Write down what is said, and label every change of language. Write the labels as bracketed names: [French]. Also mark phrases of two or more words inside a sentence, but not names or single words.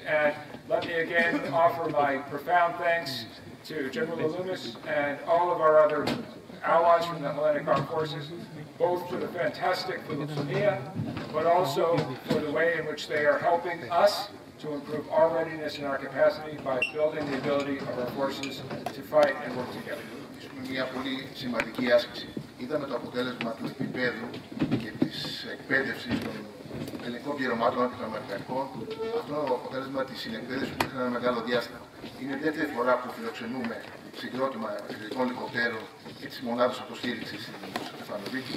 [English] And let me again offer my profound thanks to General Alumis and all of our other allies from the Hellenic Armed Forces, both for the fantastic philosophia, but also for the way in which they are helping us to improve our readiness and our capacity by building the ability of our forces to fight and work together. [Greek] Μια πολύ σημαντική άσκηση. Είδαμε το αποτέλεσμα του επίπεδου και της εκπαίδευσης των ελληνικών πληρωμάτων και των αμερικανικών. Αυτό είναι το αποτέλεσμα της συνεκπαίδευσης που είχε ένα μεγάλο διάστημα. Είναι η δεύτερη φορά που φιλοξενούμε συγκρότημα ελληνικών ελικοπτέρων και της μονάδας αποστήριξης στην Στεφανοβίκη.